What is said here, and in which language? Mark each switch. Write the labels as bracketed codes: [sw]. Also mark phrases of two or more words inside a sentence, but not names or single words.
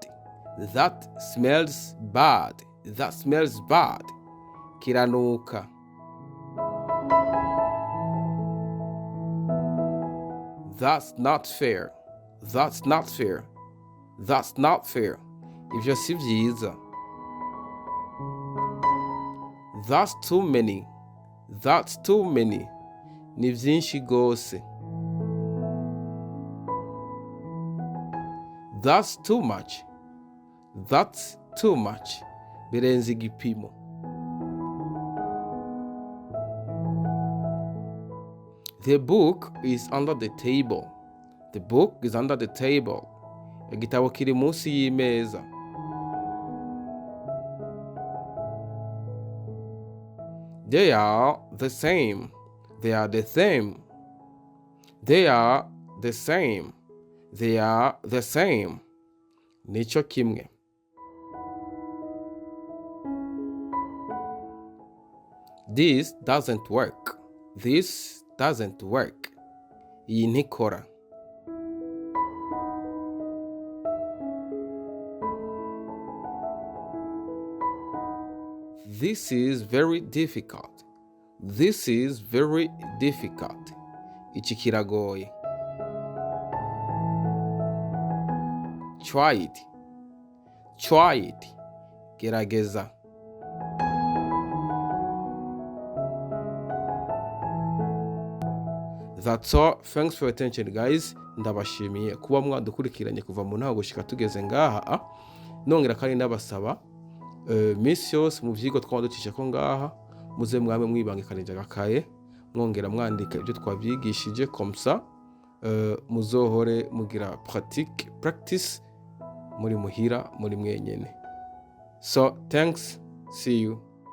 [en] That smells bad. That smells bad. Kiranuka. That's not fair. That's not fair. That's not fair. [rn] Ivyo si vyiza. [en] That's too many. That's too many. [rn] Ni vyinshi gose. [en] That's too much. That's too much. [rn] Birenze igipimo. [en] The book is under the table. The book is under the table. [rn] Igitabo kiri munsi y'imeza. [en] They are the same. They are the same. They are the same. They are the same. [rn] Nico kimwe. [en] This doesn't work. This doesn't work. [rn] Iyi ntikora. [en] This is very difficult. This is very difficult. [rn] Iki kiragoye. [en] Try it. Try it. Gerageza. That's all. Thanks for your attention, guys. [rn] Ndabashimiye kuba mwadukurikiranye kuva mu ntago gushika tugeze ngaha. Nongera kandi ndabasaba minsi yose mu vyigwa twaducisha ko ngaha muze mwame mwibangikanije agakaye mwongera mwandika ibyo twavyigishije komsa muzohore mugira practice muri muhira muri mwenyene. [en] So thanks, see you.